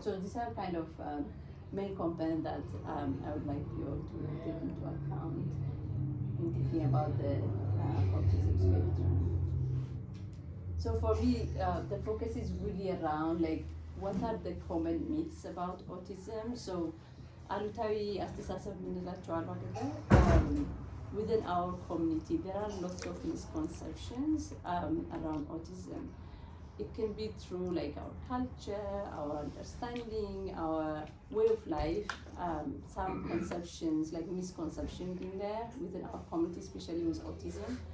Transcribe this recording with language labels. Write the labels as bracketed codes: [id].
[en] So these are kind of main components that I would like you all to take into account in thinking about the autism spectrum. So for me, the focus is really around like what are the common myths about autism. [am] So አሉታዊ አስተሳሰብ የምንላቸው አሉ አይደለ? [en] Within our community, there are lots of misconceptions around autism. It can be through like our culture, our understanding, our way of life, some conceptions, like misconceptions in there within our community, especially with autism.